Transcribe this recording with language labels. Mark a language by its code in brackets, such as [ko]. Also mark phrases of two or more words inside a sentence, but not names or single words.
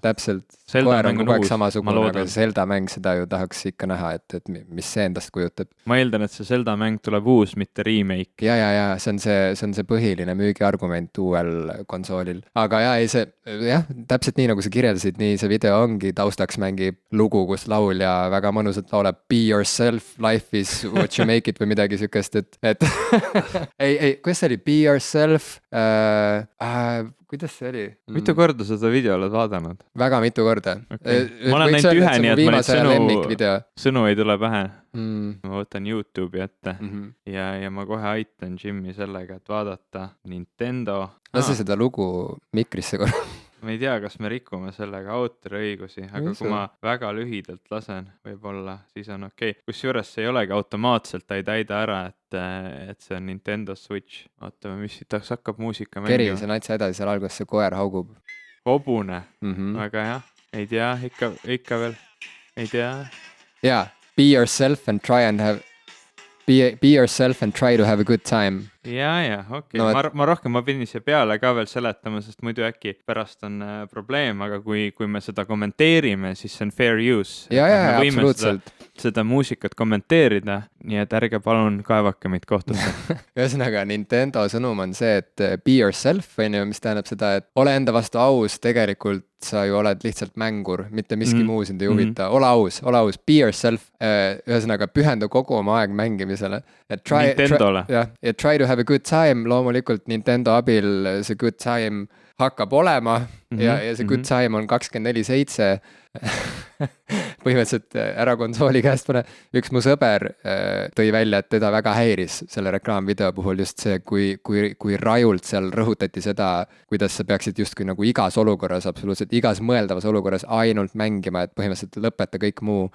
[et] Täpselt, koer on kogu aeg samasugune, aga Zelda mäng, seda ju tahaks ikka näha, et mis see endast kujutab. Ma eeldan, et see Zelda mäng tuleb uus, mitte remake. Ja, see on see põhiline müügiargument uuel konsoolil. Aga täpselt nii nagu sa kirjeldasid, nii see video ongi, taustaks mängib lugu, kus laulja väga mõnusalt laulab [en] Be yourself, life is what you make it [et] või midagi sükest, et ei, kuidas see oli? [en] Be yourself, [et] kuidas see oli? Mitu korda sa seda video oled vaadanud? Väga mitu korda. Ma olen näinud ühe, nii et ma neid sõnu ei tule pähe. Ma võtan YouTube'i ette ja ma kohe aitan Jimmy sellega, et vaadata Nintendo. Lase seda lugu mikrisse korra. Ma ei tea, kas me rikume sellega autoriõigusi, aga kui ma väga lühidalt lasen, võib-olla, siis on okei. Kusjuures see ei olegi automaatselt, ta ei täida ära, et see on Nintendo Switch. Vaatame, mis siit hakkab muusika mängima. Keri, see natsa edasi, seal alguses see koer haugub. Hobune, aga jah, ei tea, ikka veel, ei tea. Jaa, [en] be yourself and try to have a good time. [et] ja, okei. Ma rohkem ma pidin siia peale ka veel seletama, sest muidu äkki pärast on probleem, aga kui me seda kommenteerime, siis see on [en] fair use. [et] ja, absoluutselt. Seda muusikat kommenteerida, nii et ärge palun kaevake meid kohtusse. Ühesõnaga, Nintendo sõnum on see, et [en] be yourself, [et] mis tähendab seda, et ole enda vastu aus, tegelikult sa ju oled lihtsalt mängur, mitte miski muu sind ei huvita. Ole aus, [en] be yourself. [et] Ühesõnaga, pühenda kogu oma aeg mängimisele. Nintendole. [en] Ja try to have a good time. [et] Loomulikult Nintendo abil see [en] good time [et] hakkab olema ja see [en] good time [et] on 24/7. Põhimõtteliselt ära konsooli käest pane. Üks mu sõber tõi välja, et teda väga häiris selle reklaamvideo puhul just see, kui rajult seal rõhutati seda, kuidas sa peaksid justkui nagu igas olukorras, absoluutselt igas mõeldavas olukorras ainult mängima, et põhimõtteliselt lõpeta kõik muu.